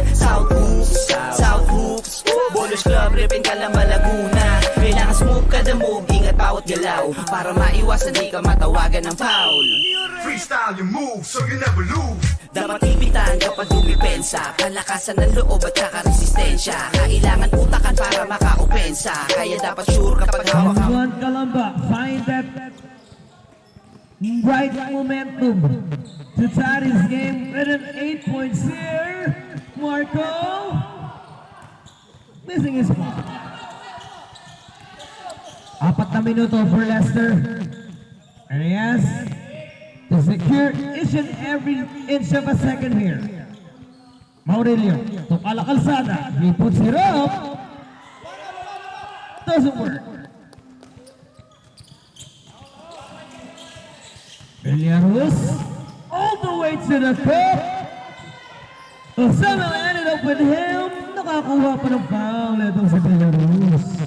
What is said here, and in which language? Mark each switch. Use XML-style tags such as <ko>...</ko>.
<en>South Hoops, South Hoops.</en> <tl>Boys Club, ripin ka lang ba Laguna? Kailangan smooth ka the move, ingat bawat galaw. Para maiwasan di ka matawagan ng foul.</tl> <en>Freestyle your move so you never lose.</en> <tl>Dapat ipitan kapag dumipensa. Palakasan ng loob at saka resistensya. Kailangan utakan para maka-opensa. Kaya dapat sure kapag hawak ka.</tl> <en>Juan Calamba find that right momentum to tie his game with an 8 points here. Marco missing his spot.</en> <tl>4 na minuto</tl> <en>for Lester. And he has to secure each and every inch of a second here. Maurelio, tukala kalsada. He puts it up. Doesn't work. Villarus all the way to the cup. Somehow ended up with him.</en> <tl>Nakakuha pa ng foul itong si Villarus.</tl>